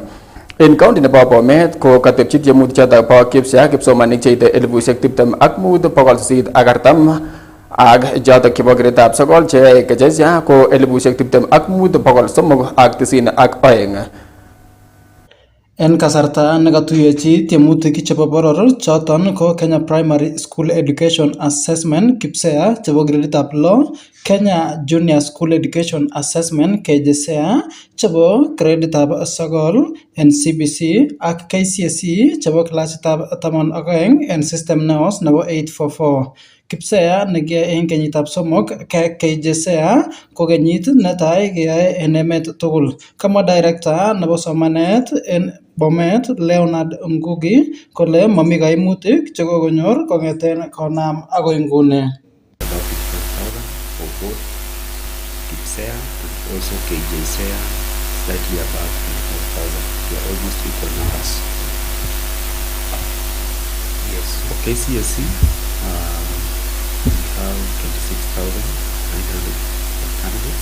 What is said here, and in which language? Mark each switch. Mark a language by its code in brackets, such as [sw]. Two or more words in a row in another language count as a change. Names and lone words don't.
[kln] En county nebo Bomet ko katepchi tiemutik chotok bo KIPSEA kipsomaninik cheite 25,840 ak jotok chebo greditab 9 cheyoe KCSEA ko 25,392. En kasarta nekatuyechi tiemutik chebo boror choton ko Kenya Primary School Education Assessment KIPSEA chebo greditab 6, Kenya Junior School Education Assessment KJSEA chebo greditab 9 en CBC ak KCSE chebo klasitab 12 en system neos nebo 844. KIPSEA nekiyae en kenyitab 3 KJSEA ko kenyit netai keyae en emet tugul. Kamwa director nebo somanet en Bomet Leonard Ngugi kole mami kaimutik chekokonyor kongeten konam agoi nguni. [en] About 55,000 for both KIPSEA and also KJSEA, slightly above 25,000. They are almost equal numbers. Yes, for KCSE, we have 26,900 candidates.